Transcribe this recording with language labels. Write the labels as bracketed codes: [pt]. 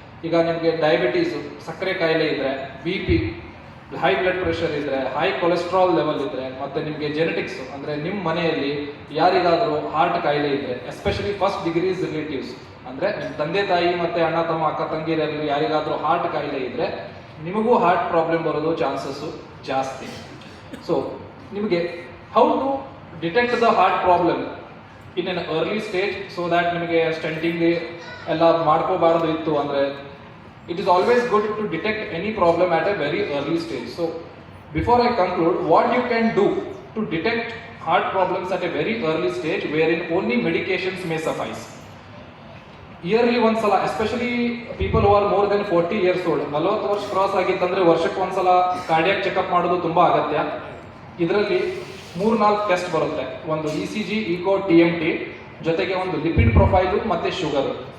[kn] ಈಗ ನಿಮಗೆ ಡಯಾಬಿಟೀಸು, ಸಕ್ಕರೆ ಕಾಯಿಲೆ ಇದ್ದರೆ, BP, ಹೈ ಬ್ಲಡ್ ಪ್ರೆಷರ್ ಇದ್ದರೆ, ಹೈ ಕೊಲೆಸ್ಟ್ರಾಲ್ ಲೆವೆಲ್ ಇದ್ದರೆ, ಮತ್ತು ನಿಮಗೆ ಜೆನೆಟಿಕ್ಸು ಅಂದರೆ ನಿಮ್ಮ ಮನೆಯಲ್ಲಿ ಯಾರಿಗಾದರೂ ಹಾರ್ಟ್ ಕಾಯಿಲೆ ಇದ್ದರೆ, ಎಸ್ಪೆಷಲಿ ಫಸ್ಟ್ ಡಿಗ್ರೀಸ್ ರಿಲೇಟಿವ್ಸ್ ಅಂದರೆ ನಿಮ್ಮ ತಂದೆ ತಾಯಿ ಮತ್ತು ಅಣ್ಣ ತಮ್ಮ, ಅಕ್ಕ ತಂಗಿಯರಲ್ಲಿ ಯಾರಿಗಾದರೂ ಹಾರ್ಟ್ ಕಾಯಿಲೆ ಇದ್ದರೆ ನಿಮಗೂ ಹಾರ್ಟ್ ಪ್ರಾಬ್ಲಮ್ ಬರೋದು ಚಾನ್ಸಸ್ಸು ಜಾಸ್ತಿ. [en] so ನಿಮಗೆ how to detect the heart problem in an early stage so that [kn] ನಿಮಗೆ ಸ್ಟೆಂಟಿಂಗ್ ಎಲ್ಲ ಮಾಡ್ಕೋಬಾರ್ದು ಇತ್ತು ಅಂದರೆ [en] it is always good to detect any problem at a very early stage. So before I conclude, what you can do to detect heart problems at a very early stage wherein only medications may suffice. [kn] Yearly ಒಂದ್ಸಲ, [en] especially people who are more than 40 years old, [kn] 40 ವರ್ಷ cross ಆಗಿತ್ತಂದ್ರೆ ವರ್ಷಕ್ಕೆ ಒಂದ್ಸಲ cardiac checkup ಮಾಡೋದು ತುಂಬ ಅಗತ್ಯ. ಇದರಲ್ಲಿ 3-4 test ಬರುತ್ತೆ. ಒಂದು ECG, ECO, TMT, ಜೊತೆಗೆ ಒಂದು ಲಿಪಿಡ್ ಪ್ರೊಫೈಲು ಮತ್ತು ಶುಗರ್.